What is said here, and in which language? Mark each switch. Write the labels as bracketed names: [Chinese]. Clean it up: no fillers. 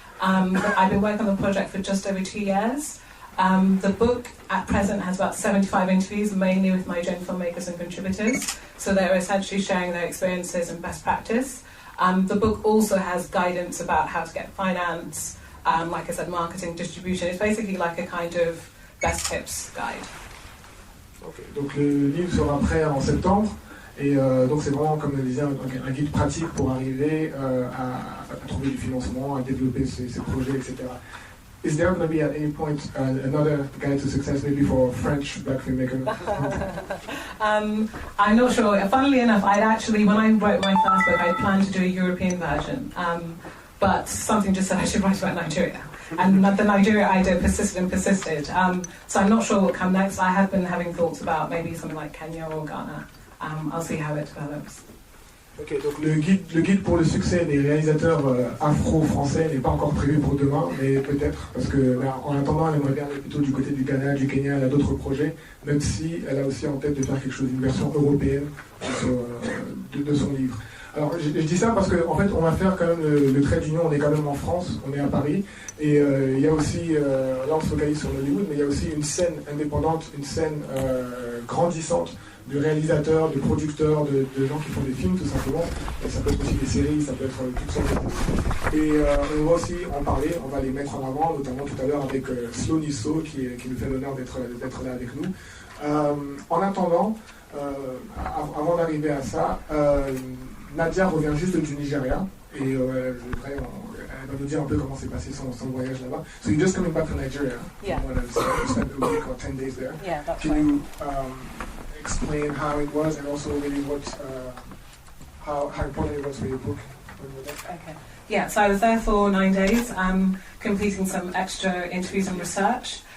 [English] I've been working on the project for just over 2 years. The book at present has about 75 interviews, mainly with Nigerian filmmakers and contributors. So they're essentially sharing their experiences and best practice. The book also has guidance about how to get finance, like I said, marketing, distribution. It's basically like a kind of best tips guide. Okay. [French] Donc le livre sera prêt en septembre et donc c'est vraiment, comme je disais, un guide pratique pour arriver à trouver du financement, à développer ses projets, etc. [English] Is there going to be at any point another guide to success, maybe for French black filmmakers? I'm not sure. Funnily enough, when I wrote my first book, I planned to do a European version. But something just said I should write about Nigeria. And the Nigeria idea persisted. So I'm not sure what will come next. I have been having thoughts about maybe something like Kenya or Ghana. I'll see how it develops. [French] Ok, donc le guide pour le succès des réalisateurs afro-français n'est pas encore prévu pour demain, mais peut-être, parce que en attendant, elle aimerait bien aller plutôt du côté du Ghana, du Kenya, elle a d'autres projets, même si elle a aussi en tête de faire quelque chose, une version européenne de son livre. Alors je dis ça parce qu'en fait on va faire quand même le trait d'union, on est quand même en France, on est à Paris, et il y a aussi, là on se focalise sur Nollywood, mais il y a aussi une scène indépendante, une scène grandissante de réalisateurs, de producteurs, de gens qui font des films tout simplement, et ça peut être aussi des séries, ça peut être toutes sortes de choses. Et on va aussi en parler, on va les mettre en avant, notamment tout à l'heure avec Slow Nisso qui nous fait l'honneur d'être là avec nous. En attendant, avant d'arriver à ça, Nadia revient juste du Nigeria et elle va nous dire un peu comment s'est passé son voyage là-bas. [English] So you're just coming back from Nigeria? Yeah. You spent a week or 10 days there. Yeah, that's Can right. you explain how it was and also really how important it was for your book. Okay. Yeah, so I was there for 9 days, completing some extra interviews and research.